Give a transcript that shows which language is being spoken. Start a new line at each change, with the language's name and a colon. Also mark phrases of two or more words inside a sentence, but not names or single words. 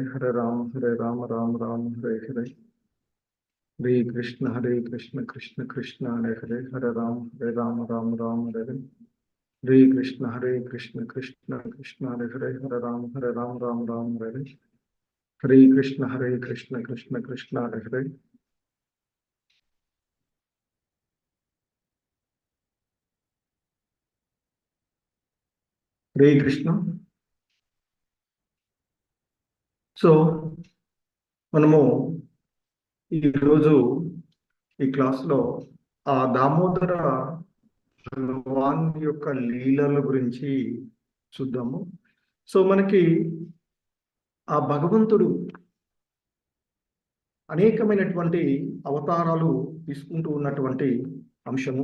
Sanskrit: हरे राम राम राम हरे हरे हरे कृष्ण कृष्ण कृष्ण हरे हरे हरे राम राम राम हरे हरे हरे कृष्ण कृष्ण कृष्ण हरे राम राम राम हरे कृष्ण कृष्ण कृष्ण हरे हरे कृष्ण.
Telugu: సో మనము ఈరోజు ఈ క్లాస్లో ఆ దామోదర భగవాన్ యొక్క లీలల గురించి చూద్దాము. సో మనకి ఆ భగవంతుడు అనేకమైనటువంటి అవతారాలు తీసుకుంటూ ఉన్నటువంటి అంశము.